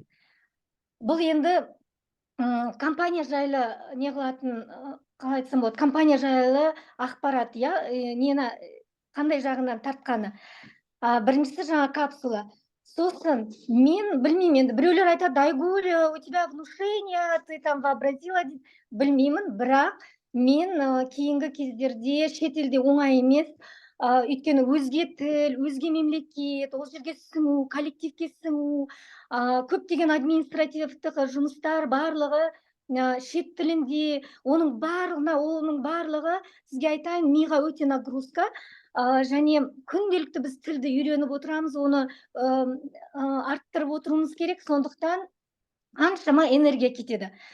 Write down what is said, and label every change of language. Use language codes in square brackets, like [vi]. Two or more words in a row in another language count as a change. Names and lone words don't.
[kk] Бұл енді компания жайлы не қылатын, қалай айтсам болады, компания жайлы ақпарат, иә, нені қандай жағынан тартқаны. Біріншісі жаңа капсула. Сосын мен білмеймін, енді біреулер айтады, [ru] Айгуль, у тебя внушение, ты там вообразила дейді. [kk] Білмеймін, бірақ мен кейінгі кездерде шетелде оңай емес, өйткені өзге тіл, өзге мемлекет, ол жерге сіңу, коллективке сіңу, көптеген административтік жұмыстар барлығы шет тілінде, оның барлығы сізге айтайын, миға өте нагрузка, және күнделікті біз тілді үйреніп отырамыз, оны арттырып отыруымыз керек, сондықтан қаншама энергия кетеді.